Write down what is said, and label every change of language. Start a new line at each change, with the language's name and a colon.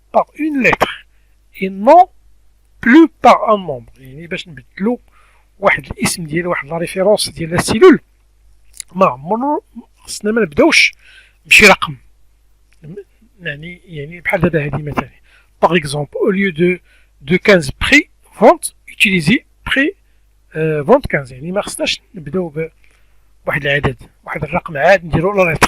French: Par une lettre et non plus par un nombre.
Arabic: يعني باش نبدلو واحد الاسم ديال واحد لا ريفيرونس ديال لا سيلول، ما عمرنا خصنا ما نبداوش بشي رقم. يعني بحال دابا هادي مثلا
French: par exemple au lieu de 15 prix vente utiliser prix vente 15.
Arabic: يعني ما خصناش نبداو بواحد العدد، واحد الرقم عاد نديرو لا ليتر.